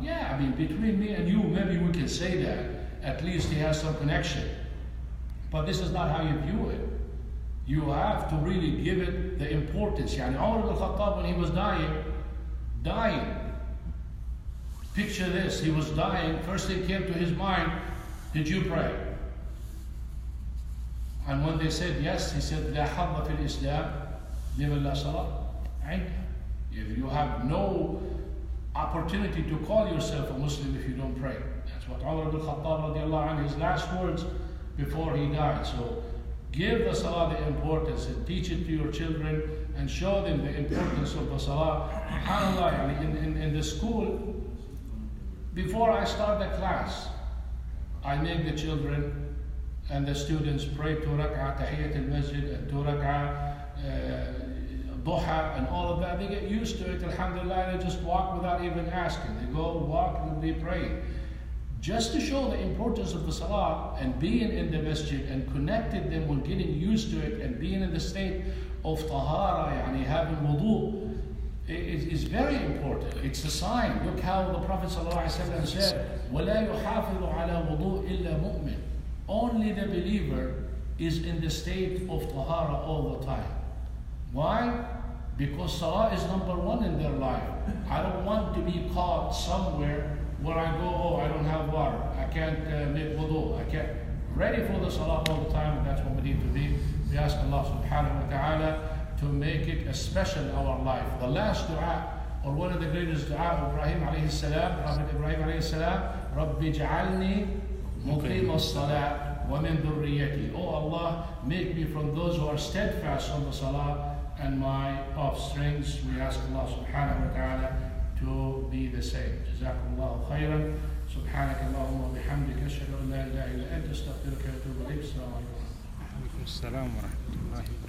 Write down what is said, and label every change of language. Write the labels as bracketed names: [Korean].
[English] Yeah, between me and you, maybe we can say that. At least he has some connection. But this is not how you view it. You have to really give it the importance. يعني Umar ibn al-Khattab, when he was dying, picture this, he was dying, first thing came to his mind, did you pray? And when they said yes, he said, [Arabic] لا حظ في الإسلام لمن لا صلاة عنده. [English] If you have no opportunity to call yourself a Muslim if you don't pray. That's what Umar ibn al-Khattab radiallahu anhu, his last words before he died. So give the salah the importance and teach it to your children and show them the importance of the salah. SubhanAllah, in the school, before I start the class, I make the children and the students pray 2 rak'ah tahiyyat al-masjid and 2 rak'ah duha and all of that. They get used to it, alhamdulillah. They just walk without even asking. They go walk and they pray. Just to show the importance of the salah and being in the masjid and connected them when getting used to it and being in the state of tahara, yani having wudu, is very important. It's a sign. Look how the Prophet ﷺ said, [Arabic] وَلَا يُحَافِظُ عَلَى وُضُوء إِلَّا مُؤْمِنٌ. [English] Only the believer is in the state of tahara all the time. Why? Because salah is number one in their life. I don't want to be caught somewhere where I go, oh, I don't have water, I can't make wudu, I can't. Ready for the salah all the time, and that's what we need to be. We ask Allah subhanahu wa ta'ala to make it a special in our life. The last dua, or one of the greatest dua of Ibrahim alayhi salam, Prophet Ibrahim alayhi salam, [Arabic] Rabbi ja'alni muqim as-salat wa min dhurriyyati. [English] Oh Allah, make me from those who are steadfast on the salah and my offsprings. We ask Allah subhanahu wa ta'ala to be the same. [Arabic] جزاكم الله خيرا. سبحانك اللهم وبحمدك أشهد أن لا إله إلا أنت أستغفرك وأتوب إليك. السلام عليكم. وعليكم السلام ورحمة الله.